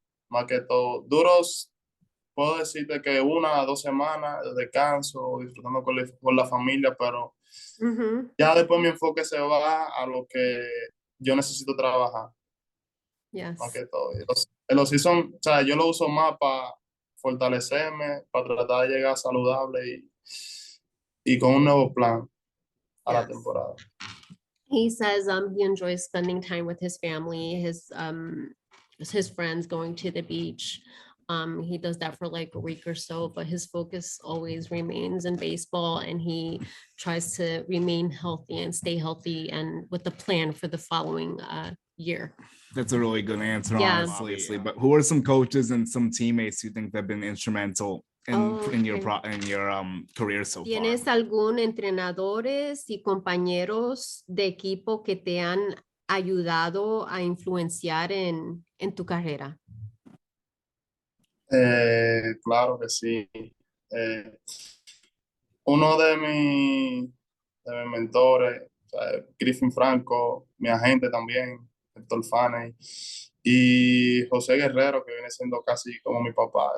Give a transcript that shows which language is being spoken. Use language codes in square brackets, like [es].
[es] Más que todo, duros, puedo decirte que 1 a 2 semanas de descanso, disfrutando con la familia, pero ya después mi enfoque se va a lo que yo necesito trabajar, más [en] Yes. [es] que todo. El off-season, o sea, yo lo uso más para fortalecerme, para tratar de llegar saludable y con un nuevo plan a la [en] Yes. [es] temporada. [en] He says he enjoys spending time with his family, his friends, going to the beach. He does that for like a week or so, but his focus always remains in baseball, and he tries to remain healthy and stay healthy and with the plan for the following year. That's a really good answer, Yeah. obviously. But who are some coaches and some teammates you think that have been instrumental in your career so far? [es] ¿Tienes algún entrenadores y compañeros de equipo que te han ayudado a influenciar en tu carrera? Claro que sí. Uno de mis mentores, o sea, Griffin Franco, mi agente también, Héctor Faney, y José Guerrero, que viene siendo casi como mi papá.